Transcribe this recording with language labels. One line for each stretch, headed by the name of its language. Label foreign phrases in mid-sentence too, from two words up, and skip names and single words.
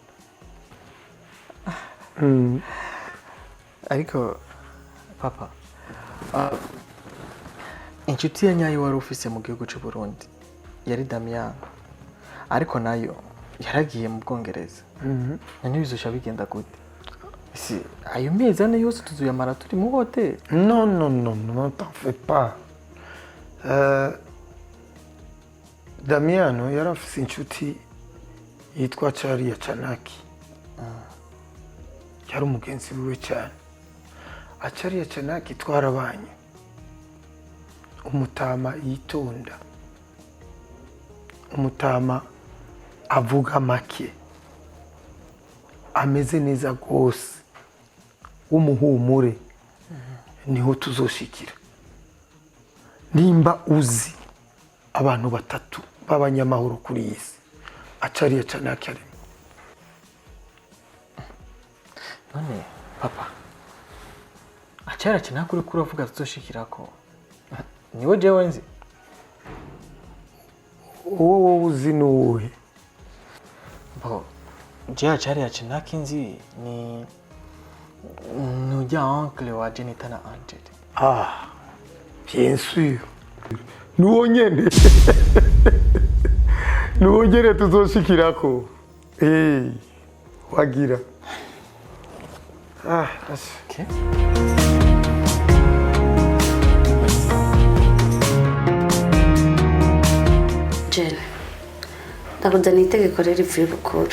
Rundi: Ariko papa, inshuti ya nyayo wari ufise mu gihugu cy'u Burundi yari Damian, ariko nayo yaragiye mu Bwongereza. None bizosha bigenda gute? Si ayo mezi 4 yose tuzuyamara turi mu hotel?
French: Non, t'en fais pas.
Rundi: Damiano yari afise inshuti yitwa Charia Chanaki. Yari umugenzi wiwe cyane. Charia Chanaki twarabanye. Umutama yitonda. Umutama avuga make. Ameze neza gose. Umuhumure. Niho tuzoshikira. Nimba uzi abantu batatu b'abanyamahoro kuri isi. Charia Chanaki ari. None papa, Charia Chanaki uri kuravuga tuzoshikirako niwe jewe nzi? Wowe uzi nuwe? Bo Charia Chanaki nzi ni nujya uncle wa Jenita na Angel.
French: Bien sûr.
Rundi: Nuwo nyene. Nuwo nyene tuzoshikirako. Wagira.
English: Okay.
Rundi: Jane, ndakuzaniye itegeko rero ivuye bukuru.